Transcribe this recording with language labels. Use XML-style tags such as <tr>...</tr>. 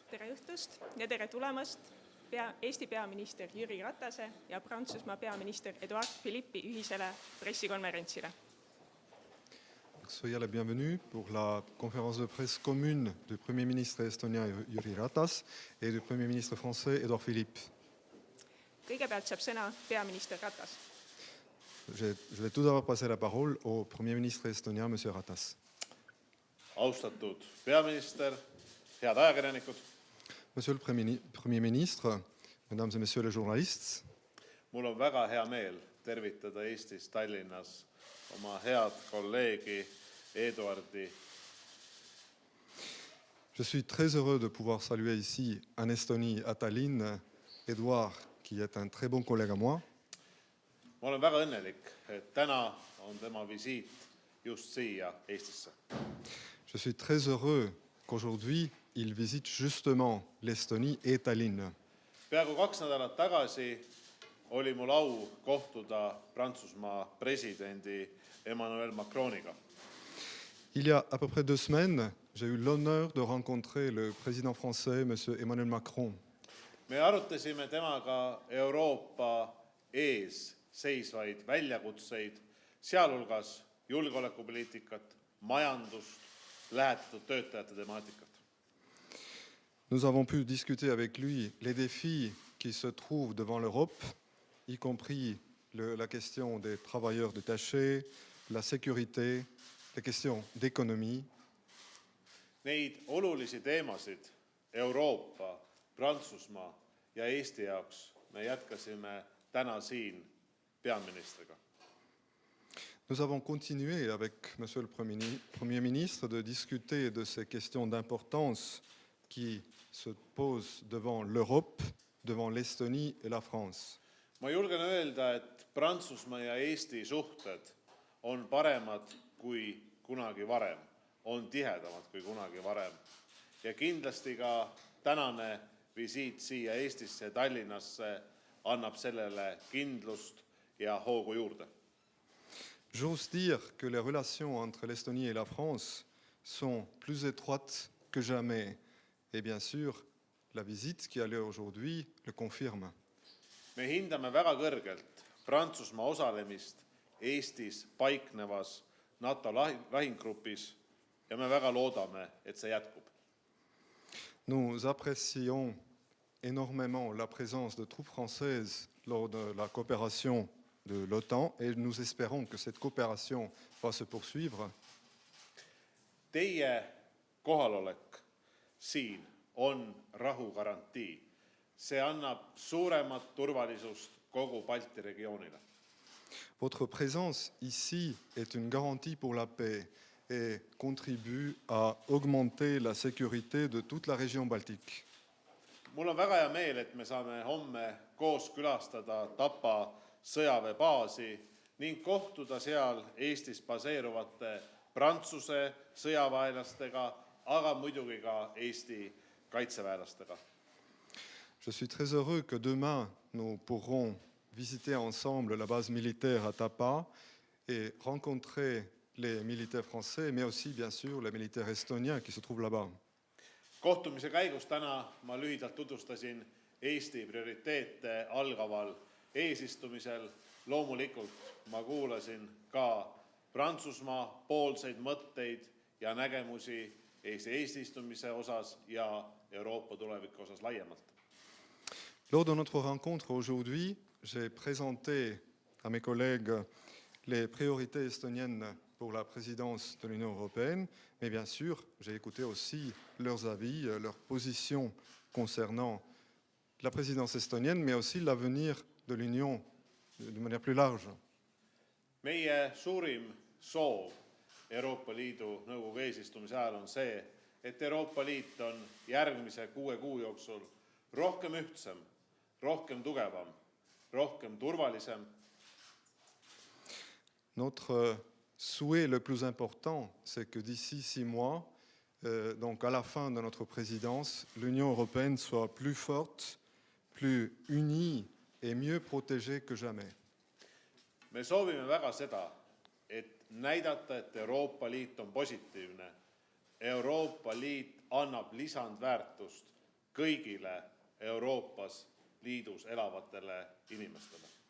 <et>õhtust ja tere tulemast Eesti peaminister Jüri Ratase ja Prantsusmaa peaminister Edouard Philippe'i ühisele pressikonverentsile.</et> <fr>Soyez la bienvenue pour la conférence de presse commune du Premier ministre estonien Jüri Ratas et du Premier ministre français Edouard Philippe.</fr> <et>Kõigepealt saab sõna peaminister Ratas.</et> <fr>Je vais tout d'abord passer la parole au Premier ministre estonien, M. Ratas.</fr> <et>Austatud peaminister, head ajakirjanikud.</et> <fr>Monsieur le Premier ministre, mesdames et messieurs les journalistes,</fr> <et>mul on väga hea meel tervitada Eestis Tallinnas oma head kolleegi Eduardi.</et> <fr>Je suis très heureux de pouvoir saluer ici en Estonie, à Tallinn, Edouard, qui est un très bon collègue à moi.</fr> <et>Ma olen väga õnnelik, et täna on tema visiit just siia Eestisse.</et> <fr>Je suis très heureux qu'aujourd'hui, il visite justement l'Estonie et Tallinn.</fr> <et>Peaaegu 2 nädalat tagasi oli mul au kohtuda Prantsusmaa presidendi Emmanuel Macroniga.</et> <fr>Il y a à peu près 2 semaines, j'ai eu l'honneur de rencontrer le président français, M. Emmanuel Macron.</fr> <et>Me arutasime temaga Euroopa ees seisvaid väljakutseid, sealhulgas julgeolekupoliitikat, majandust, lähetatud töötajate temaatikat.</et> <fr>Nous avons pu discuter avec lui les défis qui se trouvent devant l'Europe, y compris la question des travailleurs détachés, la sécurité, les questions d'économie.</fr> <et>Neid olulisi teemasid Euroopa, Prantsusmaa ja Eesti jaoks me jätkasime täna siin peaministriga.</et> <fr>Nous avons continué avec M. le Premier ministre de discuter de ces questions d'importance qui se posent devant l'Europe, devant l'Estonie et la France.</fr> <et>Ma julgen öelda, et Prantsusmaa ja Eesti suhted on paremad kui kunagi varem, on tihedamad kui kunagi varem. Ja kindlasti ka tänane visiit siia Eestisse, Tallinnasse annab sellele kindlust ja hoogu juurde.</et> <fr>J'ose dire que les relations entre l'Estonie et la France sont plus étroites que jamais. Et bien sûr, la visite qui a lieu aujourd'hui le confirme.</fr> <et>Me hindame väga kõrgelt Prantsusmaa osalemist Eestis paiknevas NATO lahinggrupis ja me väga loodame, et see jätkub.</et> <fr>Nous apprécions énormément la présence de troupes françaises lors de la coopération de l'OTAN et nous espérons que cette coopération va se poursuivre.</fr> <et>Teie kohalolek siin on rahu garantii. See annab suuremat turvalisust kogu Balti regioonile.</et> <fr>Votre présence ici est une garantie pour la paix et contribue à augmenter la sécurité de toute la région baltique.</fr> <et>Mul on väga hea meel, et me saame homme koos külastada Tapa sõjaväebaasi ning kohtuda seal Eestis baseeruvate Prantsuse sõjaväelastega, aga muidugi ka Eesti kaitseväelastega.</et> <fr>Je suis très heureux que demain, nous pourrons visiter ensemble la base militaire à Tapa et rencontrer les militaires français, mais aussi, bien sûr, les militaires estoniens qui se trouvent là-bas.</fr> <et>Kohtumise käigus täna ma lühidalt tutvustasin Eesti prioriteete algaval eesistumisel. Loomulikult ma kuulasin ka Prantsusmaa poolseid mõtteid ja nägemusi Eesti eesistumise osas ja Euroopa tuleviku osas laiemalt.</et> <fr>Lors de notre rencontre aujourd'hui, j'ai présenté à mes collègues les priorités estoniennes pour la présidence de l'Union européenne, mais bien sûr, j'ai écouté aussi leurs avis, leurs positions concernant la présidence estonienne, mais aussi l'avenir de l'Union de manière plus large.</fr> <et>Meie suurim soov Euroopa Liidu nõukogu eesistumise ajal on see, et Euroopa Liit on järgmise 6 kuu jooksul rohkem ühtsem, rohkem tugevam, rohkem turvalisem.</et> <fr>Notre souhait le plus important, c'est que d'ici 6 mois, donc à la fin de notre présidence, l'Union européenne soit plus forte, plus unie et mieux protégée que jamais.</fr> <et>Me soovime väga seda, et näidata, et Euroopa Liit on positiivne. Euroopa Liit annab lisandväärtust kõigile Euroopas Liidus elavatele inimestele.</et>